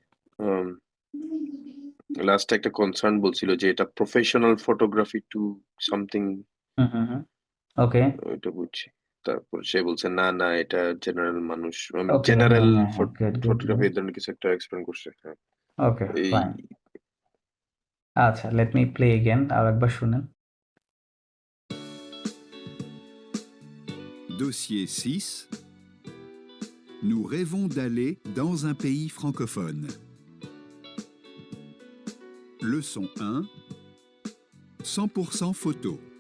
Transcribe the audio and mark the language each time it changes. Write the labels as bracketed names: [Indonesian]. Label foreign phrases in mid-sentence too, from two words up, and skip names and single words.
[Bangla] লাস্টে একটা কনসার্ন বলছিল যে এটা [English] professional photography to something, ওকে। [Bangla] ওইটা বুঝছি। তারপর সে বলছে না না এটা জেনারেল মানুষ, [English] ওকে, জেনারেল হ্যাঁ, হ্যাঁ, good, good, ফটোগ্রাফি গুড। [Bangla] এই ধরনের কিছু একটা এক্সপ্লেন করছে। হ্যাঁ [English] ওকে, [Bangla] এই [English] ফাইন। আচ্ছা, let me play again. [Bangla] আর একবার শুনেন। [French] Dossier 6. Nous rêvons d'aller dans un pays francophone. Leçon 1. 100% photo.